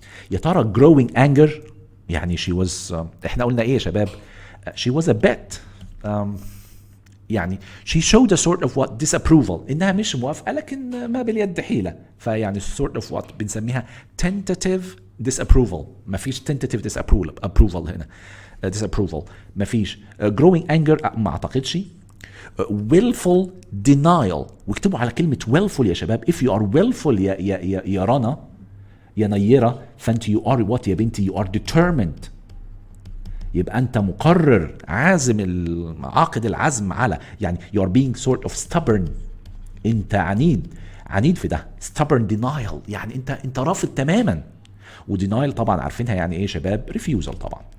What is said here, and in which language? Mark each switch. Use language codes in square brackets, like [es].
[ar] يا ترى growing anger يعني she was احنا قلنا ايه يا شباب؟ she was a bit يعني [en] she showed a sort of what disapproval [ar] انها مش موافقه لكن ما باليد حيله فيعني sort of what بنسميها [en] tentative disapproval. [ar] ما فيش tentative disapproval هنا disapproval ما فيش. growing anger ما اعتقدش. willful denial واكتبوا على كلمه willful يا شباب. [en] if you are willful [ar] يا رنا يا نيره فانت [en] you are what [ar] يا بنتي [en] you are determined. [ar] يبقى انت مقرر عازم عاقد العزم على يعني [en] you are being sort of stubborn. [ar] انت عنيد في ده. [en] stubborn denial [ar] يعني انت رافض تماما. ودينايل طبعا عارفينها يعني ايه شباب؟ refusal طبعا.